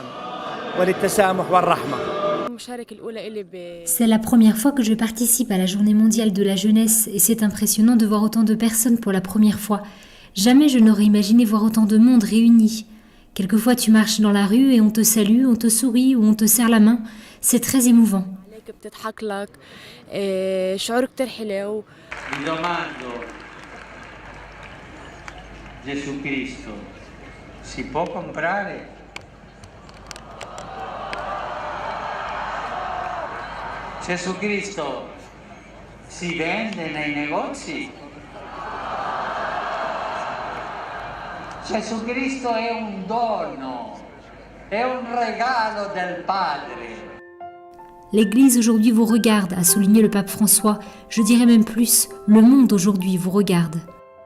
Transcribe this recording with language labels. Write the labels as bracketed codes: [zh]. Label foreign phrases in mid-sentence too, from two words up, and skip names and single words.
[fr] C'est la première fois que je participe à la Journée mondiale de la jeunesse et c'est impressionnant de voir autant de personnes pour la première fois. Jamais je n'aurais imaginé voir autant de monde réuni. Quelquefois tu marches dans la rue et on te salue, on te sourit ou on te serre la main. C'est très émouvant. [it] Gesù Cristo si può comprare? Gesù Cristo si vende nei negozi? Gesù Cristo è un dono, è un regalo del Padre. [fr] L'Église aujourd'hui vous regarde, a souligné le pape François. Je dirais même plus, le monde aujourd'hui vous regarde.